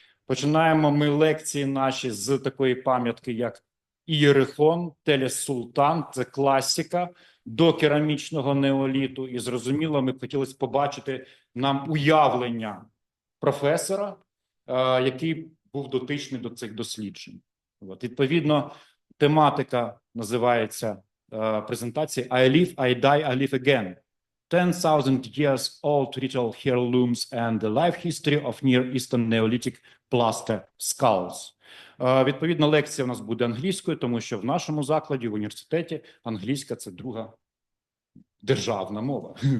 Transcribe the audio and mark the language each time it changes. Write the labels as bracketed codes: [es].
[uk] Починаємо ми лекції наші з такої пам'ятки, як Єрихон, Телес-Султан, це класика до керамічного неоліту. І, зрозуміло, ми б хотіли побачити нам уявлення професора, який був дотичний до цих досліджень. Відповідно, тематика називається презентації [en] I live, I die, I live again. 10,000 years old ritual heirlooms and the life history of Near Eastern Neolithic plastered skulls. [uk] Відповідно, лекція у нас буде англійською, тому що в нашому закладі, в університеті, англійська – це друга державна мова.